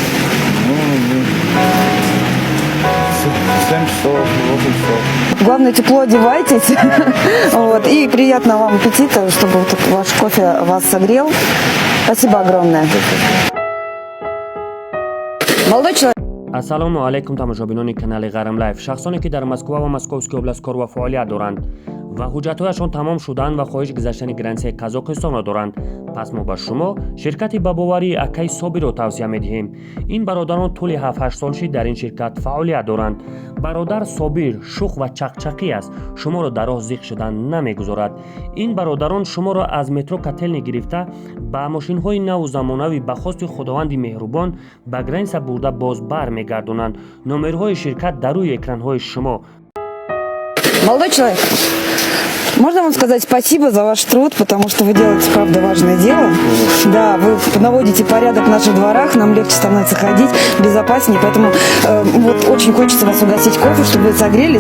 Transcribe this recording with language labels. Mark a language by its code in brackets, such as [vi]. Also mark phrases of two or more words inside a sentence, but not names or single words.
[ru] 7 часов, 8 часов. Главное, тепло одевайтесь. Вот, и приятного вам аппетита, чтобы вот ваш кофе вас согрел. Спасибо огромное. Молодой человек. [tg] ассалому алайкум тамошобинони канали Gharam Life. шахсоне ки дар Москва ва [ru] Московский област [tg] кор ва фаъолият доранд ва ҳуҷҷатҳояшон тамом шуданд ва хоҳиш гузаштани границаи Қазоқистонро доранд, пас мо ба шумо ширкати ба боварии Акай Собирро тавсия медиҳем. Ин бародарон тӯли 7-8 солши дар ин ширкат фаъолият доранд. бародар Собир шух ва чақчақӣ аст, шуморо дар роҳ зиқ шудан намегузорад. ин бародарон шуморо аз метро Котелни гирифта ба мошинҳои наву замонавӣ ба хости худованди меҳрубон ба граница бурда боз бармегардонанд. номерҳои ширкат дар рӯи экранҳои шумо. [ru] Молодой человек, можно вам сказать спасибо за ваш труд, потому что вы делаете, правда, важное дело. Да, вы наводите порядок в наших дворах, нам легче становится ходить, безопаснее, поэтому вот очень хочется вас угостить кофе, чтобы вы согрелись.